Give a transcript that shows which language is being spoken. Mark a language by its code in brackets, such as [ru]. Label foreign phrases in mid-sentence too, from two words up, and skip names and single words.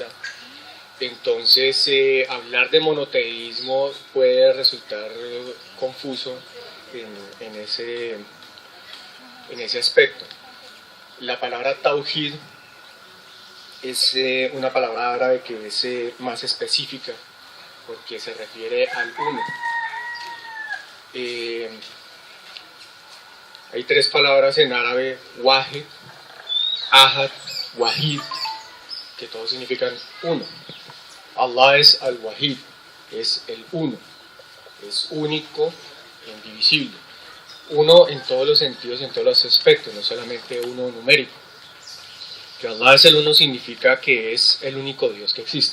[es] Entonces hablar de monoteísmo puede resultar confuso en ese aspecto. La palabra Tawhid es una palabra árabe que es más específica porque se refiere al uno. Hay tres palabras en árabe: [ar] واحد أحد واحد, [es] que todos significan uno. Allah es al-wahid, es el uno, es único e indivisible. Uno en todos los sentidos, en todos los aspectos, no solamente uno numérico. Que Allah es el uno significa que es el único Dios que existe.